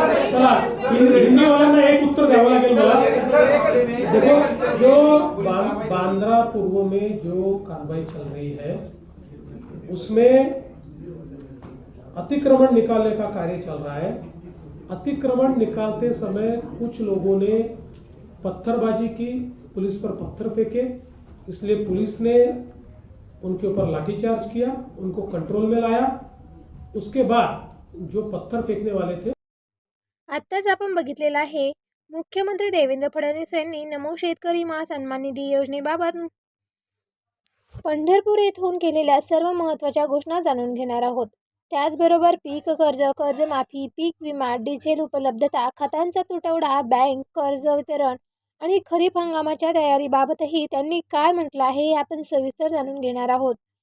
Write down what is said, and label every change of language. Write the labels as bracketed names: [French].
[Marathi] चला, हिंदीवाल्यांना एक उत्तर द्यावं लागेल मला. [Hindi] देखो, जो बांद्रा पूर्व में जो कार्रवाई चल रही है उसमें अतिक्रमण निकालने का कार्य चल रहा है. अतिक्रमण निकालते समय कुछ लोगों ने पत्थरबाजी की, पुलिस पर पत्थर फेंके, इसलिए पुलिस ने उनके ऊपर लाठीचार्ज किया, उनको कंट्रोल में लाया. उसके बाद जो पत्थर फेंकने वाले थे. [Marathi] आत्ताच आपण बघितलेलं आहे मुख्यमंत्री देवेंद्र फडणवीस यांनी नमो शेतकरी महासन्मान निधी योजनेबाबत पंढरपूर येथून केलेल्या सर्व महत्त्वाच्या घोषणा जाणून घेणार आहोत. त्याचबरोबर पीक कर्ज, कर्जमाफी, पीक विमा, डिझेल उपलब्धता, खतांचा तुटवडा, बँक कर्ज वितरण आणि खरीप हंगामाच्या तयारीबाबतही त्यांनी काय म्हटलं आहे हे आपण सविस्तर जाणून घेणार आहोत.